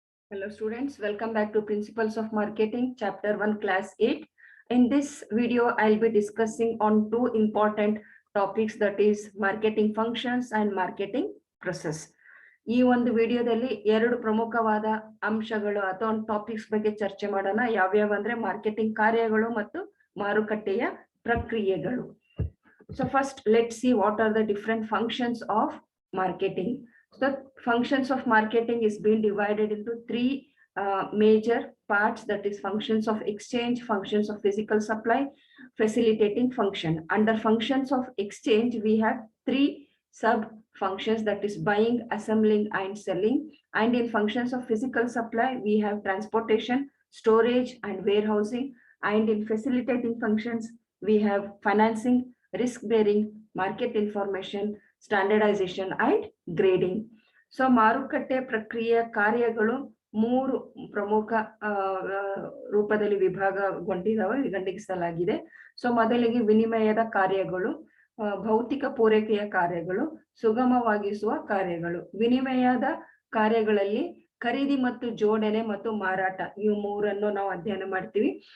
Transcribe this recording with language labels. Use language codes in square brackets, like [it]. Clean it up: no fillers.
[en] Hello students, welcome back to Principles of Marketing, Chapter 1, Class 8. In this video, I'll be discussing on two important topics, that is marketing functions and marketing process. [kn] ಈ ಒಂದು ವಿಡಿಯೋದಲ್ಲಿ ಎರಡು ಪ್ರಮುಖವಾದ ಅಂಶಗಳು ಅಥವಾ ಒಂದು topics ಬಗ್ಗೆ ಚರ್ಚೆ ಮಾಡೋಣ. ಯಾವ್ಯಾವ ಅಂದ್ರೆ ಮಾರ್ಕೆಟಿಂಗ್ ಕಾರ್ಯಗಳು ಮತ್ತು ಮಾರುಕಟ್ಟೆಯ ಪ್ರಕ್ರಿಯೆಗಳು. [en] So first, let's see what are the different functions of marketing. So the functions of marketing is being divided into three major parts, that is functions of exchange, functions of physical supply, facilitating function. Under functions of exchange, we have three sub functions, that is buying, assembling and selling. And in functions of physical supply, we have transportation, storage and warehousing. And in facilitating functions, we have financing, risk bearing, market information, standardization and grading. [kn] So ಮಾರುಕಟ್ಟೆ ಪ್ರಕ್ರಿಯೆ ಕಾರ್ಯಗಳು ಮೂರು ಪ್ರಮುಖ ರೂಪದಲ್ಲಿ ವಿಭಾಗಗೊಂಡಿಸಲಾಗಿದೆ. So ಮೊದಲಿಗೆ ವಿನಿಮಯದ ಕಾರ್ಯಗಳು, ಭೌತಿಕ ಪೂರೈಕೆಯ ಕಾರ್ಯಗಳು, ಸುಗಮವಾಗಿಸುವ ಕಾರ್ಯಗಳು. ವಿನಿಮಯದ ಕಾರ್ಯಗಳಲ್ಲಿ ಖರೀದಿ ಮತ್ತು ಜೋಡಣೆ ಮತ್ತು ಮಾರಾಟ, ಈ ಮೂರನ್ನು ನಾವು ಅಧ್ಯಯನ ಮಾಡ್ತೀವಿ.